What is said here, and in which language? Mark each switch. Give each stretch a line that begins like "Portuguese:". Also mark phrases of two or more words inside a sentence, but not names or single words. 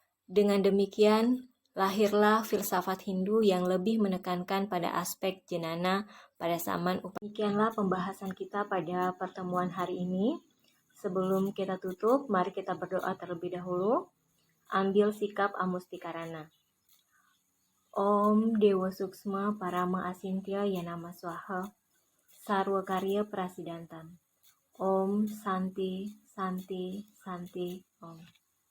Indonesian: Dengan demikian, lahirlah filsafat Hindu yang lebih menekankan pada aspek jenana pada zaman upah. Demikianlah pembahasan kita pada pertemuan hari ini. Sebelum kita tutup, mari kita berdoa terlebih dahulu. Ambil sikap amustikarana.
Sanskrit: Om Dewa Suksma Parama Asintya Yanama Swaha Sarwa Karya Prasidantam. Om Santi Santi Santi Om.